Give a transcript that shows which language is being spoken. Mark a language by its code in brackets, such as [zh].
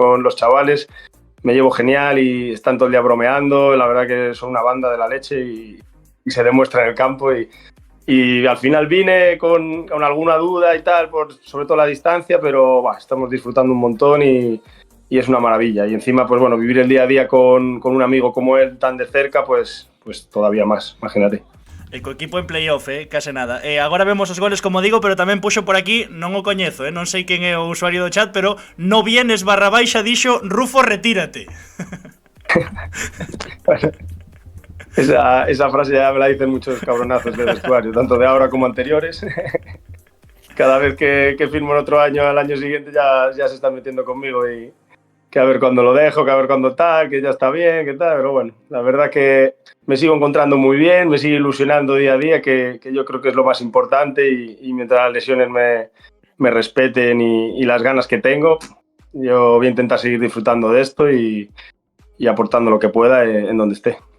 [es] Con los chavales me llevo genial y están todo el día bromeando, la verdad que son una banda de la leche y se demuestra en el campo y al final vine con alguna duda y tal, sobre todo la distancia, pero estamos disfrutando un montón y es una maravilla. Y encima, pues bueno, vivir el día a día con un amigo como él tan de cerca, pues todavía más, imagínate. [gl] E co equipo en playoff, case nada. Agora vemos os goles, como digo, pero tamén puxo por aquí, non o coñezo, non sei quen é o usuario do chat, pero no vienes barra baixa dixo Rufo, retírate. [es] Esa frase ya me la dicen muchos cabronazos de vestuario, tanto de ahora como anteriores. Cada vez que firmo en otro año, al año siguiente ya se están metiendo conmigo y que a ver cuándo lo dejo, que a ver cuándo tal, que ya está bien, que tal, pero bueno, la verdad que me sigo encontrando muy bien, me sigue ilusionando día a día, que yo creo que es lo más importante y mientras las lesiones me respeten y las ganas que tengo, yo voy a intentar seguir disfrutando de esto y aportando lo que pueda en donde esté.